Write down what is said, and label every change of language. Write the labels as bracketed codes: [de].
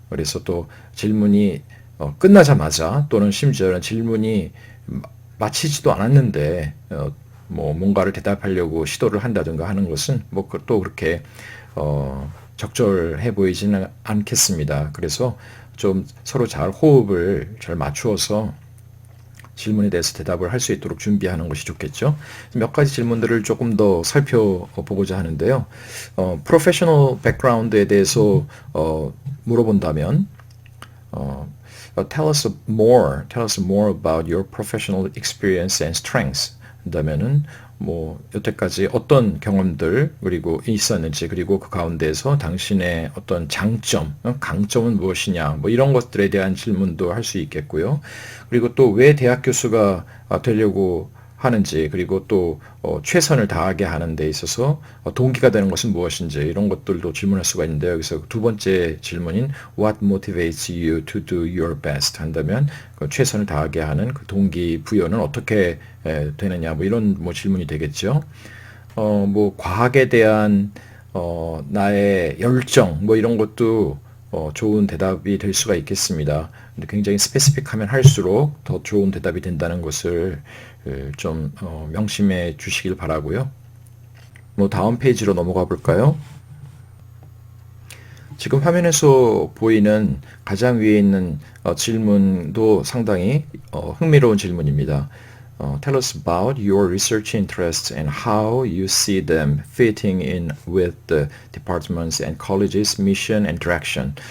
[ko] 그래서 또 질문이 끝나자마자, 또는 심지어는 질문이 마치지도 않았는데 뭐 뭔가를 대답하려고 시도를 한다든가 하는 것은 뭐 또 그렇게 적절해 보이지는 않겠습니다. 그래서 좀 서로 잘 호흡을 잘 맞추어서 질문에 대해서 대답을 할 수 있도록 준비하는 것이 좋겠죠. 몇 가지 질문들을 조금 더 살펴보고자 하는데요. 프로페셔널 백그라운드에 대해서 물어본다면 [en] tell us more about your professional experience and strengths. [ko] 한다면은 뭐 여태까지 어떤 경험들 그리고 있었는지, 그리고 그 가운데에서 당신의 어떤 장점, 강점은 무엇이냐, 뭐 이런 것들에 대한 질문도 할 수 있겠고요. 그리고 또 왜 대학 교수가 되려고 하는지, 그리고 또 최선을 다하게 하는 데 있어서 동기가 되는 것은 무엇인지, 이런 것들도 질문할 수가 있는데요. 여기서 두 번째 질문인 [en] What motivates you to do your best [ko] 한다면 그 최선을 다하게 하는 그 동기 부여는 어떻게 되느냐, 뭐 이런 뭐 질문이 되겠죠. 뭐 과학에 대한 나의 열정, 뭐 이런 것도 좋은 대답이 될 수가 있겠습니다. 근데 굉장히 스페시픽하면 할수록 더 좋은 대답이 된다는 것을 좀 명심해 주시길 바라고요. 뭐 다음 페이지로 넘어가 볼까요? 지금 화면에서 보이는 가장 위에 있는 질문도 상당히 흥미로운 질문입니다. [en] Tell us about your research interests and how you see them fitting in with the department's and college's mission and direction.